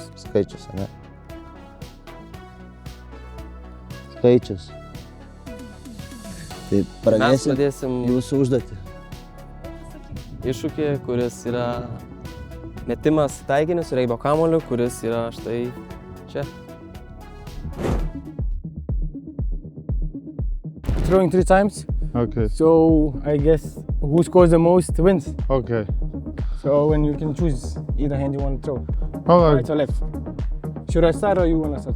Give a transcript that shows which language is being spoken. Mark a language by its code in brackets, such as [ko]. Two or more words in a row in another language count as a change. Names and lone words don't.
[lt] Skaičius, ne? Skaičius. Tai pradėsim jūsų užduotį. Iššūkį, kuris yra metimas taikiniu su regbio kamuoliu, kuris yra štai čia. [en] Throwing 3 times. Okay. So I guess who scores the most wins. Okay. So when you can choose either hand you want to throw. All Right right. or left. Should I start or you want to start?